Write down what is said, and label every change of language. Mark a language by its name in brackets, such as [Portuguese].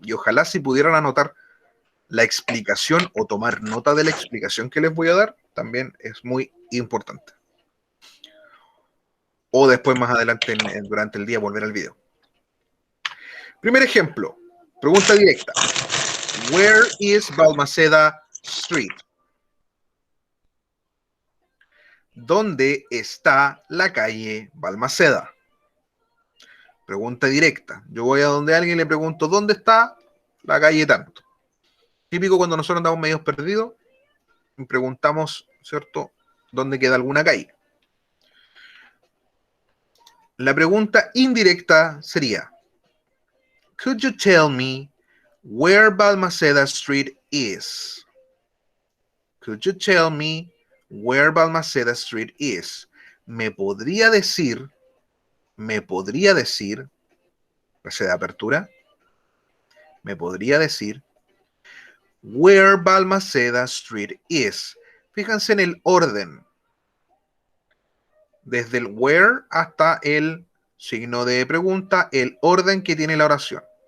[Spanish] Y ojalá si pudieran anotar la explicación o tomar nota de la explicación que les voy a dar, también es muy importante. O después más adelante durante el día volver al video. Primer ejemplo, pregunta directa. [English] Where is Balmaceda Street? [Spanish] ¿Dónde está la calle Balmaceda? Pregunta directa. Yo voy a donde alguien le pregunto, ¿dónde está la calle tanto? Típico cuando nosotros andamos medios perdidos, y preguntamos, ¿cierto?, ¿dónde queda alguna calle? La pregunta indirecta sería, [English] could you tell me where Balmaceda Street is? Could you tell me where Balmaceda Street is? [Spanish] ¿Me podría decir, frase de apertura, me podría decir, [English] where Balmaceda Street is? [Spanish] Fíjense en el orden, desde el where hasta el signo de pregunta, el orden que tiene la oración.